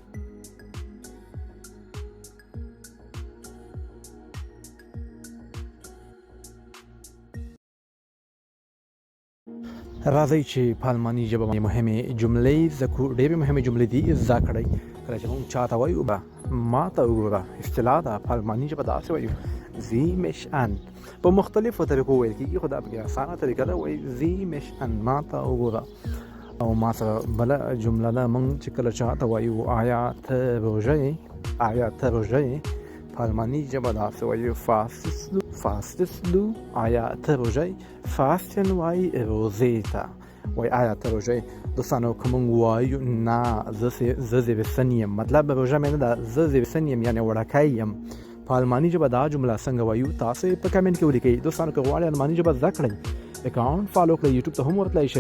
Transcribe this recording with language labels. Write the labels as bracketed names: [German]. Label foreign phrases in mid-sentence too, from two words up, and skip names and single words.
[Pashto] راځئ چې په الماني ژبه باندې مهمې جملې زده کړو. ډېرې مهمې جملې دي، زده کړئ. کله چې موږ چاته وایو ما ته وګوره، اصطلاح ده په الماني ژبه داسې وایو [German] sieh mich an. [Pashto] په مختلفو طریقو ویل کېږي، خو دا پکې اسانه طریقه ده، وایي [German] sieh mich an [Pashto] ما ته وګوره. او ما سره بله جمله ده، موږ چې کله چاته وایو آیا ته روژه یې، آیا ته روژه یې، په الماني ژبه داسې وایو [German] fastest du [Pashto] آیا ته روژه یې. fasten وایي روژې ته، وایي آیا ته روژه یې. دوستانو که موږ وایو نه زه زیرسن یم، مطلب روژه مې نه ده، زه زیرسن یم یعنې وړکی یم، په الماني ژبه دا جمله څنګه وایو تاسو په کمنټ کې ولیکئ. دوستانو که غواړئ الماني ژبه زده کړئ، اکاونټ فالو کړئ، یوټیوب ته هم ورتلی شئ.